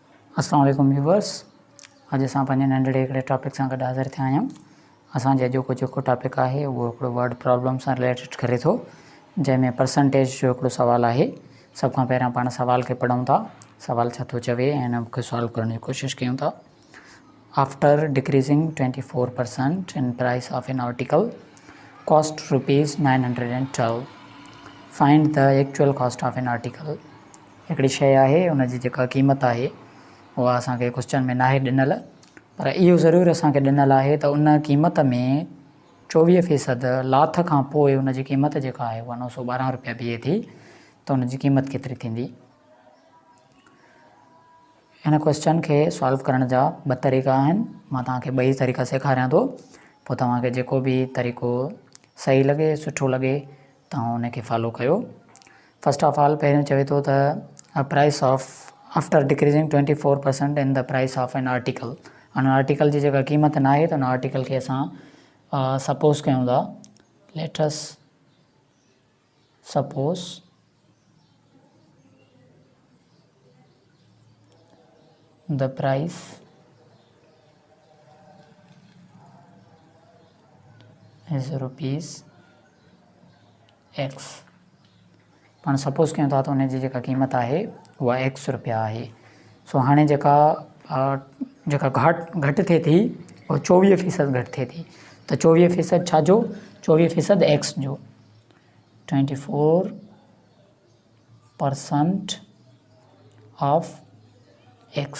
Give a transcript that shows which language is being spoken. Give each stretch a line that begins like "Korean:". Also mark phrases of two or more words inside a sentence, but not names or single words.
Sindhi: अस्सलाम वालेकुम व्यूवर्स। अॼु असां पंहिंजे नंढड़े हिकिड़े टॉपिक सां गॾु हाज़िर थिया आहियूं। असांजे अॼोको जेको टॉपिक आहे उहो हिकिड़ो
English: word problem
Sindhi: सां रिलेटेड करे थो, जंहिंमें परसेंटेज जो हिकिड़ो सुवालु आहे। सभ खां पहिरियां पाण सवाल खे पढ़ूं था, सवाल छा थो चवे ऐं हिन खे सॉल्व करण जी कोशिशि कयूं था।
English: After decreasing 24% in price of an article cost ₹912, find the actual cost of an article.
Sindhi: हिकिड़ी शइ आहे, उनजी जेका क़ीमत आहे उहा असांखे क्वेश्चन में नाहे ॾिनल, पर इहो ज़रूरु असांखे ॾिनल आहे त उन क़ीमत में 24% लाथ खां पोइ उनजी क़ीमत जेका आहे उहा ₹912 बीहे थी, त उनजी क़ीमत केतिरी थींदी। हिन क्वेश्चन खे सॉल्व करण जा ॿ तरीक़ा आहिनि। मां तव्हांखे ॿई तरीक़ा सेखारियां थो, पोइ तव्हांखे जेको बि तरीक़ो सही लॻे, सुठो लॻे, तव्हां उनखे फॉलो कयो।
English: First of all
Sindhi: पहिरियों चवे थो त
English: price of after decreasing 24% in the price of an article.
Sindhi: उन आर्टिकल जी जेका क़ीमत न आहे त उन आर्टिकल खे असां सपोज़ कयूं था,
English: let us suppose the price is ₹X.
Sindhi: पाण सपोज़ कयूं था त उनजी जेका क़ीमत आहे उहा X रुपया आहे। सो हाणे जेका घटि थिए थी उहा 24% घटि थिए थी, त 24% छा जो? 24% X जो। 24% ऑफ X।